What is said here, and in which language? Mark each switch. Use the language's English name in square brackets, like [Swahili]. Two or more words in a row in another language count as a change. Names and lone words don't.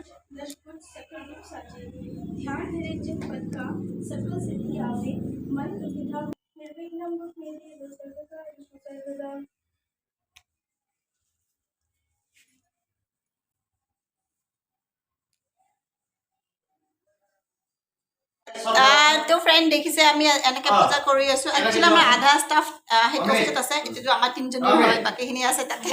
[Hindi] दशभुज सकल रूप साजे ध्यान धरे जिन पद का सकल सिद्धि आवे मन विधा निर्विघ्नं मेरे सर्वदा सर्वदा। [Assamese] তো ফ্ৰেণ্ড দেখিছে আমি এনেকৈ পূজা কৰি আছোঁ। একচুৱেলি আমাৰ আধা ষ্টাফ সেইটো অফিচত আছে, এইটো আমাৰ তিনিজনী হয়, বাকীখিনি আছে তাতে।